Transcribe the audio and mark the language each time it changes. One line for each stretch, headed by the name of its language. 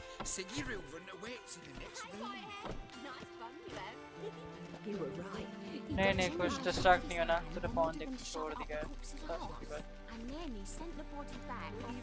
English: Siggy Reuven awaits in the next room. Nice fun, you have. You were right.
Hindi: नहीं कुछ distract नहीं होना तेरे फोन देख छोड़ दिया है
English: And then he sent the body back.